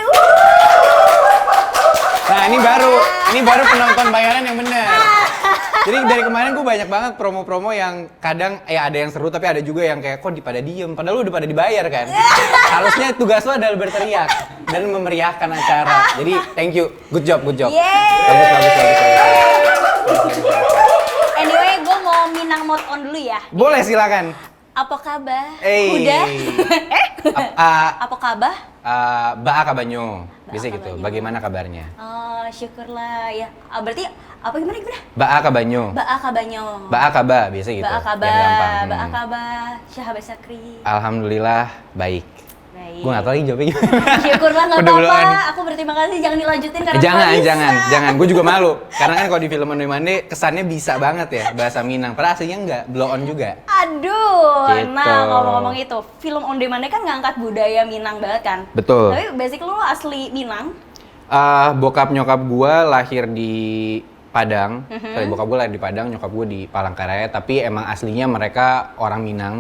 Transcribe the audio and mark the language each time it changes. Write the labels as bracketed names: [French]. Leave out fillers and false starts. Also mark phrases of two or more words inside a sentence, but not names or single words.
[Indonesian] Nah ini baru penonton bayaran yang benar. Jadi dari kemarin gue banyak banget promo-promo yang kadang ada yang seru tapi ada juga yang kayak kok pada diem, padahal lu udah pada dibayar kan. Harusnya tugas lo adalah berteriak dan memeriahkan acara. [English] Jadi thank you, good job. [Indonesian] Bagus. Anyway, gue mau Minang [English] mode on [Indonesian] dulu ya. Boleh silakan. Apa kabar? Udah? Apa kabar? [Minangkabau] Ba'a kabanyo. Bisa Ba'a [Indonesian] gitu. [Minangkabau] kabanyo. [Indonesian] Bagaimana kabarnya? Oh, syukurlah ya. Berarti apa gimana? [Minangkabau] Ba'a kabanyo. Ba'a kabanyo. Ba'a kaba, [Indonesian] biasa gitu. [Minangkabau] Ba'a [Indonesian] Yang [Minangkabau] kabar. [Indonesian] gampang. [Minangkabau] Ba'a kabar. Syahabi Sakri. [Indonesian] Alhamdulillah baik. Baik. Gue gak tau lagi jawabnya gimana. Syukurlah nggak Udah apa-apa. duluan. Aku berterima kasih, jangan dilanjutin karena Jangan. nggak bisa. Gue juga malu. Karena kan kalau di film On Demand kesannya bisa banget ya bahasa Minang. Padahal aslinya enggak, blow on juga. Aduh, Gitu. Nah ngomong-ngomong itu, film On Demand kan ngangkat budaya Minang banget kan? Betul. Tapi basic lu asli Minang? Bokap nyokap gue lahir di Padang. Sorry, bokap gue lahir di Padang, nyokap gue di Palangkaraya. Tapi emang aslinya mereka orang Minang.